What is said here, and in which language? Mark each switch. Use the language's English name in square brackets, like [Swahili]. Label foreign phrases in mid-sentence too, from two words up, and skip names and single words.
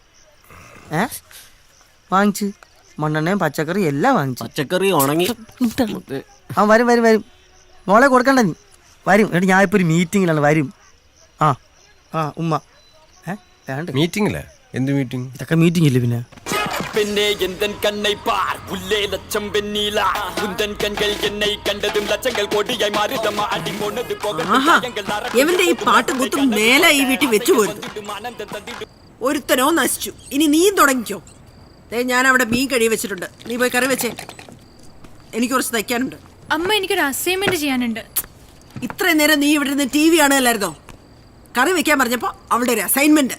[Malayalam] വാങ്ങിച്ച് മണ്ണെണ്ണയും പച്ചക്കറി എല്ലാം വാങ്ങിച്ചു. പച്ചക്കറി ഉണങ്ങി. വരും വരും വരും. മോളെ കൊടുക്കണ്ട നീ. വരും. എടി, ഞാൻ ഇപ്പൊ ഒരു മീറ്റിങ്ങിലാണ്. വരും. ഉമ്മ മീറ്റിംഗില്ലേ? എന്ത് മീറ്റിംഗ്? ഇതൊക്കെ മീറ്റിംഗ് ഇല്ലേ പിന്നെ? [Tamil] பெண்ணே எந்தன் கண்ணை பார், உள்ளே லட்சம் வெண்ணிலா, உந்தன் கண்கள் என்னை கண்டதும் லட்சங்கள் கோடியாய் மாறுதம்மா, அடி போனது போக. [Malayalam] എവന്റെ ഈ പാട്ടും കുത്തും മേലെ ഈ വീട്ടിൽ വെച്ചു പോരുന്നു. ഒരുത്തനോ നശിച്ചു. ഇനി നീയും തുടങ്ങിക്കോ. ഞാൻ അവിടെ മീൻ കഴി വെച്ചിട്ടുണ്ട്. നീ പോയി കറി വെച്ചേ. എനിക്ക് കുറച്ച് തയ്ക്കാനുണ്ട്. അമ്മ, എനിക്കൊരു അസൈൻമെന്റ് ചെയ്യാനുണ്ട്. ഇത്രയും നേരം നീ ഇവിടെ നിന്ന് TV കാണുകയല്ലായിരുന്നോ? കറി വെക്കാൻ പറഞ്ഞപ്പോ അവളുടെ ഒരു അസൈൻമെന്റ്.